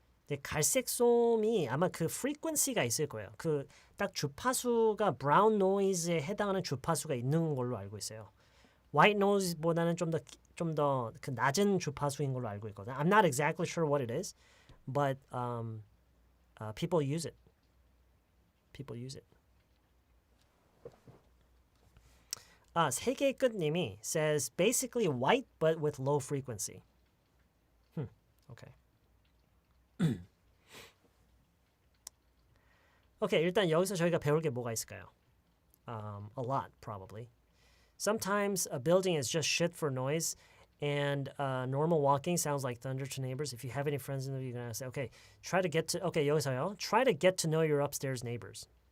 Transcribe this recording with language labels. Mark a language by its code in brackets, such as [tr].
[ko] 근데 갈색 소음이 아마 그 frequency가 있을 거예요. 그 딱 주파수가 brown noise에 해당하는 주파수가 있는 걸로 알고 있어요. white noise보다는 좀 더 그 낮은 주파수인 걸로 알고 있거든요. [en] I'm not exactly sure what it is, but people use it. 세계의 끝님이 says basically white but with low frequency. Okay. [ko] Okay, 일단 여기서 저희가 배울 게 뭐가 있을까요? [en] A lot, probably. Sometimes a building is just shit for noise, and normal walking sounds like thunder to neighbors. If you have any friends in there, you're gonna say, okay, [ko] 여기서요. [en] Try to get to know your upstairs neighbors.